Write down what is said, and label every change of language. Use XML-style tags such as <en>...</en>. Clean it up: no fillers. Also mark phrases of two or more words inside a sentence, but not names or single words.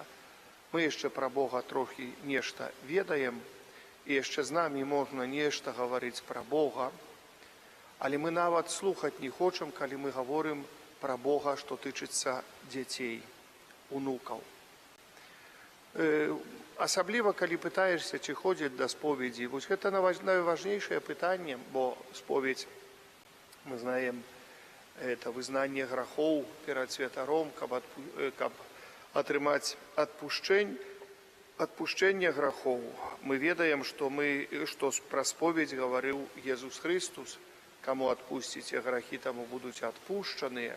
<be>Мы яшчэ пра Бога трохі нешта ведаем, і яшчэ з намі можна нешта гаварыць пра Бога, але мы нават слухаць не хочам, калі мы гаворым пра Бога, што тычыцца дзяцей, унукаў. Асабліва, калі пытаешся, ці ходзяць да споведзі. Вось гэта найважнейшае пытанне, бо споведь,</be> <ru>мы знаем, это</ru> <be>вызнанне грахоў перад святаром, каб атрымаць адпушчэнне грахоў. Мы ведаем, што пра споведь гаварыў Езус Христус, каму адпусціце грахі, таму будуць адпушчаныя.</be>